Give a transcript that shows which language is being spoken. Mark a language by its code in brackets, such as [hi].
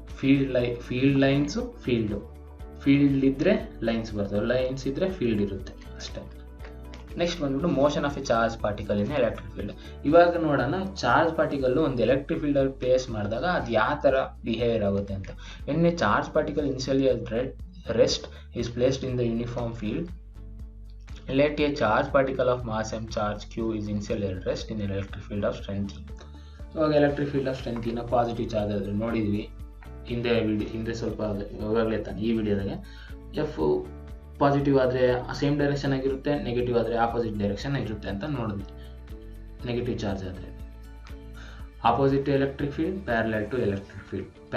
[kn] Field lines field ಇದ್ದರೆ lines ಬರ್ತವೆ, lines ಇದ್ದರೆ ಫೀಲ್ಡ್ ಇರುತ್ತೆ ಅಷ್ಟೇ. ನೆಕ್ಸ್ಟ್ ಬಂದ್ಬಿಟ್ಟು [en] Motion of a charge particle in electric field. [kn] ಇವಾಗ ನೋಡೋಣ ಚಾರ್ಜ್ ಪಾರ್ಟಿಕಲ್ಲು ಒಂದು ಎಲೆಕ್ಟ್ರಿಕ್ ಫೀಲ್ಡಲ್ಲಿ ಪ್ಲೇಸ್ ಮಾಡಿದಾಗ ಅದು ಯಾವ ಥರ ಬಿಹೇವಿಯರ್ ಆಗುತ್ತೆ ಅಂತ. [en] An a charge particle initially rest is placed in the uniform field let a charge particle of mass m charge q is initially at rest in an electric field of strength e. [kn] ಇವಾಗ electric field of strength ನ positive charge ಆದ್ರೆ ನೋಡಿದ್ವಿ ಹಿಂದೆ ಸ್ವಲ್ಪ ಇವಾಗಲೇ ತಾನೆ ಈ ವಿಡಿಯೋದಾಗೆ F positive ಆದರೆ ಸೇಮ್ ಡೈರೆಕ್ಷನ್ ಆಗಿರುತ್ತೆ, ನೆಗೆಟಿವ್ ಆದರೆ ಆಪೋಸಿಟ್ ಡೈರೆಕ್ಷನ್ ಆಗಿರುತ್ತೆ ಅಂತ ನೋಡಿದ್ವಿ. ನೆಗೆಟಿವ್ ಚಾರ್ಜ್ ಆದರೆ opposite electric field, [en] Parallel to electric field.